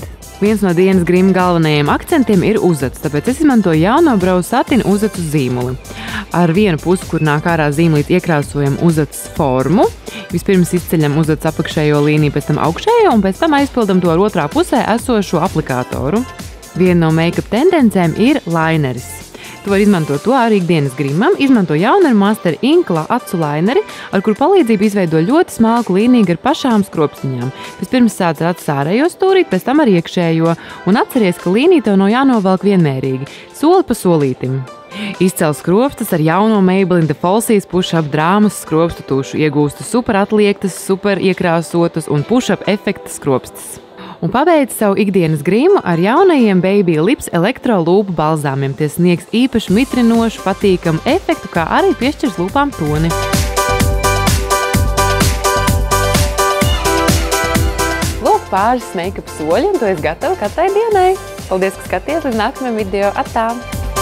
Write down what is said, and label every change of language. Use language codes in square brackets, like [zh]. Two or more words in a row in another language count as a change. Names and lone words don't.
[lv] Viens no dienas grīma galvenajiem akcentiem ir uzads, tāpēc es izmantoju jauno Brow Satin uzadu zīmuli. Ar vienu pusi, kur nāk ārā zīmlīt, iekrāsojam uzats formu. Vispirms izceļam uzats apakšējo līniju, pēc tam augšējo un pēc tam aizpildam to ar otrā pusē esošo aplikātoru. Viena no make-up tendencēm ir laineris. Tu vari izmantot to arī ikdienas grimam. Izmanto Jauneru Master Ink acu laineri, ar kuru palīdzību izveido ļoti smalku līniju ar pašām skropstiņām. Vispirms sāc ar acu ārējo stūrīt, pēc tam ar iekšējo. Un atceries, ka līnija tev nav jānovelk vienmērīgi, soli pa solītim. Izcel skropstas ar jauno Maybelline The Falsies Push-Up drāmas skropstu tušu. Iegūstu super atliektas, super iekrāsotas un push-up efekta skropstas. Un pabeidz savu ikdienas grīmu ar jaunajiem Baby Lips elektro lūpu balzāmiem. Tie sniegs īpaši mitrinošu, patīkamu efektu, kā arī piešķirs lūpām toni. Lūk, pāris make-up soļi, un tu esi gatava katrai dienai. Paldies, ka skaties, līdz nākamajam video. Atā!